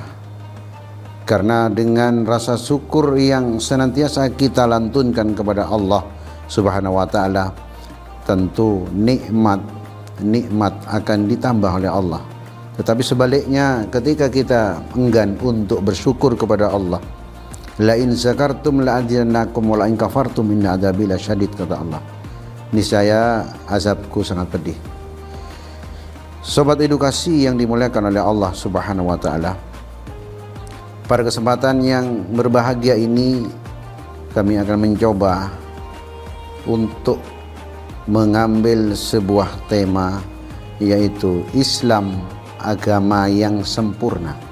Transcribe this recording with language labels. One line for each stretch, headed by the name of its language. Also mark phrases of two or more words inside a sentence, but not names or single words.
Indonesian: Karena dengan rasa syukur yang senantiasa kita lantunkan kepada Allah
Arabic: سبحانه وتعالى,
Indonesian: tentu nikmat akan ditambah oleh Allah. Tetapi sebaliknya, ketika kita enggan untuk bersyukur kepada Allah,
Arabic: لئن ذكرتم لأزيدنكم ولئن كفرتم إن عذابي لشديد,
Indonesian: kata Allah. Niscaya azabku sangat pedih. Sobat edukasi yang dimuliakan oleh Allah
Arabic: سبحانه وتعالى,
Indonesian: pada kesempatan yang berbahagia ini kami akan mencoba untuk mengambil sebuah tema, yaitu Islam, agama yang sempurna.